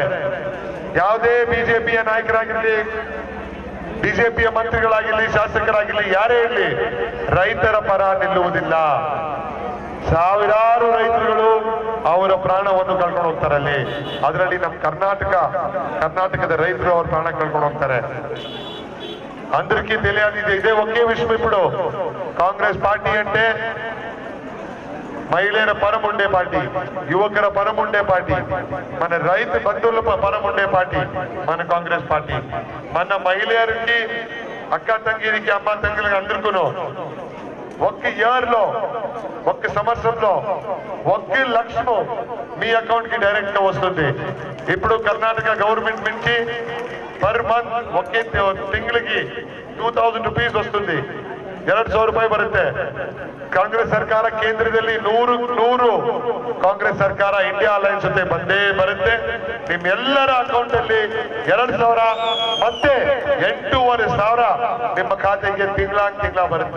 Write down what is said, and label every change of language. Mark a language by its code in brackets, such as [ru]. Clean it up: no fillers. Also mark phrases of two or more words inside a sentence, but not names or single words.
[kn] ಯಾವುದೇ ಬಿಜೆಪಿಯ ನಾಯಕರಾಗಿರ್ಲಿ, ಬಿಜೆಪಿಯ ಮಂತ್ರಿಗಳಾಗಿರ್ಲಿ, ಶಾಸಕರಾಗಿರ್ಲಿ, ಯಾರೇ ಇರಲಿ, ರೈತರ ಪರ ನಿಲ್ಲುವುದಿಲ್ಲ. ಸಾವಿರಾರು ರೈತರುಗಳು ಅವರ ಪ್ರಾಣವನ್ನು ಕಳ್ಕೊಂಡು ಹೋಗ್ತಾರೆ ಅಲ್ಲಿ. ಅದರಲ್ಲಿ ನಮ್ಮ ಕರ್ನಾಟಕದ ರೈತರು ಅವ್ರ ಪ್ರಾಣ ಕಳ್ಕೊಂಡು ಹೋಗ್ತಾರೆ. [te] అందరికీ తెలియదు, ఇదే ఒకే విషయం. ఇప్పుడు కాంగ్రెస్ పార్టీ అంటే మహిళల పరం ఉండే పార్టీ, యువకుల పరం ఉండే పార్టీ, మన రైతు బంధువుల పరం ఉండే పార్టీ మన కాంగ్రెస్ పార్టీ. మన మహిళలకి, అక్క తంగిరికి, అమ్మ తంగిరికి అందరికీ ఒక్క ఇయర్ లో, ఒక్క సంవత్సరంలో 1 లక్షం మీ అకౌంట్ కి డైరెక్ట్ గా వస్తుంది. ఇప్పుడు కర్ణాటక గవర్నమెంట్ నుంచి పర్ మంత్ ఒకే [kn] ತಿಂಗಳಿಗೆ 2000 ರೂಪೀಸ್ [te] వస్తుంది. [kn] 200 ರೂಪಾಯಿ ಬರುತ್ತೆ. ಕಾಂಗ್ರೆಸ್ ಸರ್ಕಾರ ಕೇಂದ್ರದಲ್ಲಿ 100 ಕಾಂಗ್ರೆಸ್ ಸರ್ಕಾರ ಇಂಡಿಯಾ ಅಲಯನ್ಸ್ ಜೊತೆ ಬಂದೇ ಬರುತ್ತೆ. ನಿಮ್ಮೆಲ್ಲರ ಅಕೌಂಟ್ ಅಲ್ಲಿ 2000 ಮತ್ತೆ 8,500 ನಿಮ್ಮ ಖಾತೆಗೆ ತಿಂಗಳ ಬರುತ್ತೆ.